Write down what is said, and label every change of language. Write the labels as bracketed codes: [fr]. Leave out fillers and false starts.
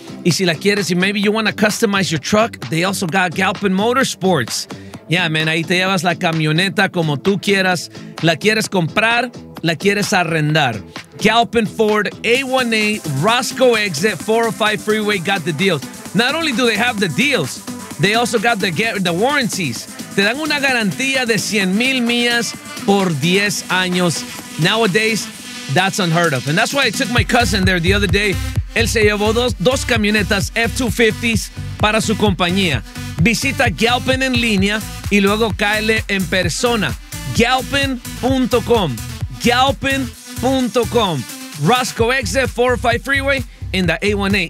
[es] Y si la quieres, y [en] maybe you want to customize your truck, they also got Galpin Motorsports. Yeah, man, [es] ahí te llevas la camioneta como tú quieras. La quieres comprar, la quieres arrendar. [en] Galpin Ford, A1A, Roscoe Exit, 405 Freeway, got the deals. Not only do they have the deals, they also got the warranties. [es] Te dan una garantía de 100,000 millas por 10 años. [en] Nowadays, that's unheard of. And that's why I took my cousin there the other day. [es] Él se llevó dos camionetas F-250s para su compañía. Visita Galpin en línea y luego cáele en persona. Galpin.com. [en] Galpin.com. Roscoe Exit 405 Freeway in the A1A.